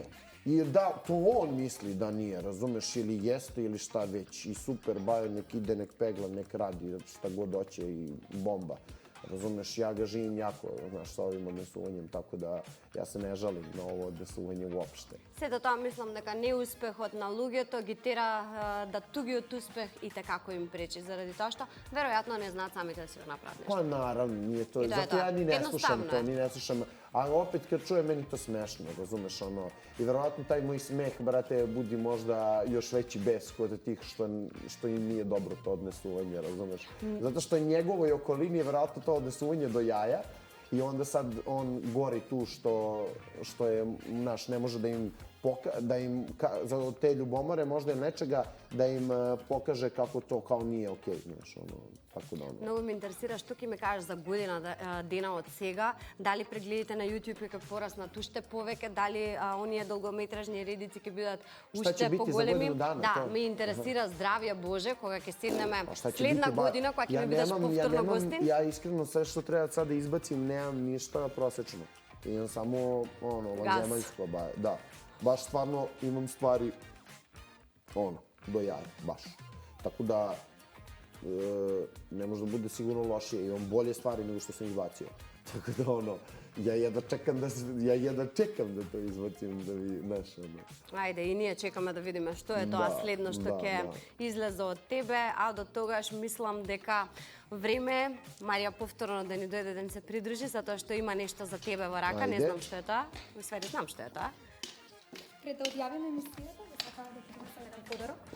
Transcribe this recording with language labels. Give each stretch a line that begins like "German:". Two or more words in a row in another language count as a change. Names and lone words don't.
Serbian: I da, to on misli da nije, razumeš, ili jeste ili šta već. I super, Bajo nek ide, nek pegla, nek radi šta god hoće i bomba. Razumeš, ja ga živim jako, znaš, sa ovim odnesuvanjem, tako da ja se ne žalim na ovo odnesuvanje uopšte.
Macedonian: Сето тоа мислам дека неуспехот на луѓето ги тера да тугиот успех и како им пречи, заради тоа што веројатно не знаат самите да си го направат нешто.
Serbian: Pa naravno, nije to, I to je zato to. ja ni ne slušam Jednostavno to, je. ni ne slušam. A opet kad čujem, meni to smešno, razumeš, ono. I verovatno taj moj smeh, brate, budi možda još veći bes kod tih što im nije dobro to odnesuvanje, razumeš. Zato što njegovoj okolini je verovatno to odnesuvanje do jaja i onda sad on gori tu što je, znaš, ne može da im za te ljubomore možda je nečega da im pokaže kako to kao nije okej, znaš, ono, tako da ono.
Macedonian: Многу ме интересира што ќе ме кажеш за година дена од сега, дали прегледите на YouTube ќе пораснат уште повеќе, дали оние долгометражни редици ќе бидат
Serbian: Šta će
Macedonian: уште
Serbian: biti za
Macedonian: поголеми.
Serbian: godinu dana,
Macedonian: Да,
Serbian: to?
Macedonian: ме интересира здравје Боже кога ќе седнеме
Serbian: Šta će
Macedonian: следна
Serbian: biti, ba,
Macedonian: година кога ќе ми бидеш повторно гостин.
Serbian: Ja iskreno sve što treba sad da izbacim, nemam ništa prosečno. Imam samo ono, vanzemaljsko, da. Baš stvarno imam stvari, ono, do jaja, baš. Tako da, ne može da bude sigurno lošije, imam bolje stvari nego što sam izbacio. Tako da, ono, Ja jedva čekam da to izbacim, da vi, znaš, ono.
Macedonian: Ајде, и ние чекаме да видиме што е тоа Да, следно што да, ќе да. излезе од тебе, а до тогаш мислам дека време е Марија повторно да ни дојде да ни се придружи, затоа што има нешто за тебе во рака, не Ајде. знам што е тоа. Свери, знам што е тоа. Пред да одјавиме емисијата, да сакам да ти донесам еден подарок од